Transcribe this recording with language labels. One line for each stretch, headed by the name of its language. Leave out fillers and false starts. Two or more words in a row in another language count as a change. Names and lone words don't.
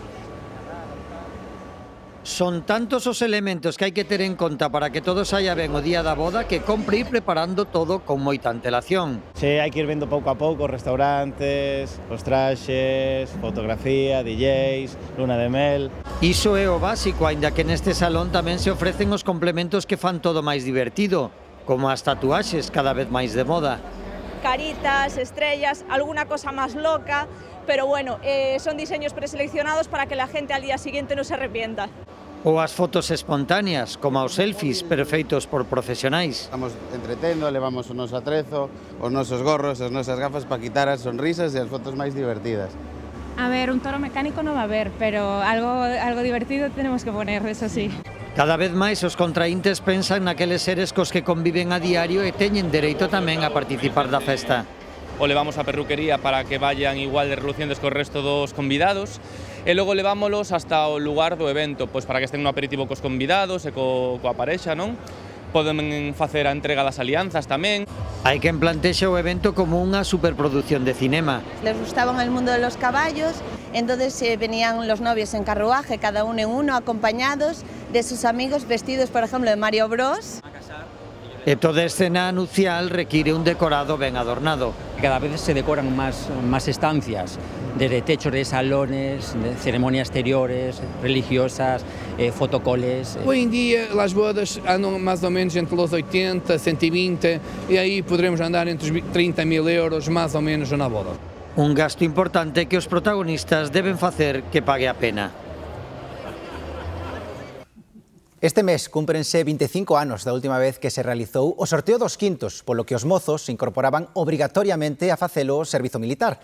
Galician: Son tantos os elementos que hai que ter en conta para que todo saia ben o día da boda que compre ir preparando todo con moita antelación. Se hai que ir vendo pouco a pouco os restaurantes, os traxes, fotografía, DJs, luna de mel. Iso é o básico, aínda que neste salón tamén se ofrecen os complementos que fan todo máis divertido, como as tatuaxes cada vez máis de moda.
Spanish: Caritas, estrellas, alguna cosa más loca, pero bueno, son diseños preseleccionados para que la gente al día siguiente no se arrepienta.
Galician: Ou as fotos espontáneas, como os selfies, pero feitos por profesionais. Estamos entretendo, levamos o noso atrezo, os nosos gorros, as nosas gafas para quitar as sonrisas e as fotos máis divertidas.
Spanish: A ver, un toro mecánico non va a haber, pero algo divertido tenemos que poner, eso sí.
Galician: Cada vez máis os contraíntes pensan naqueles seres cos que conviven a diario e teñen dereito tamén a participar da festa. O levamos a perruquería para que vayan igual de relucientes co resto dos convidados e logo levámolos hasta o lugar do evento, pois para que estén no aperitivo cos convidados e coa parexa, non? Poden facer a entrega das alianzas tamén. Hai quen plantexa o evento como unha superproducción de cinema.
Spanish: Les gustaba el mundo de los caballos, entonces venían los novios en carruaje, cada uno en uno, acompañados de sus amigos vestidos, por ejemplo, de Mario Bros.
Galician: E toda escena nupcial requiere un decorado ben adornado.
Spanish: Cada vez se decoran más estancias, desde techos de salones, de ceremonias exteriores, religiosas, fotocoles. Hoy en día las bodas andan más o menos entre los 80, 120 y ahí podremos andar entre 30.000 euros más o menos una boda.
Galician: Un gasto importante que os protagonistas deben facer que pague a pena. Este mes cúmprense 25 anos da última vez que se realizou o sorteo dos quintos, polo que os mozos se incorporaban obrigatoriamente a facelo o servizo militar.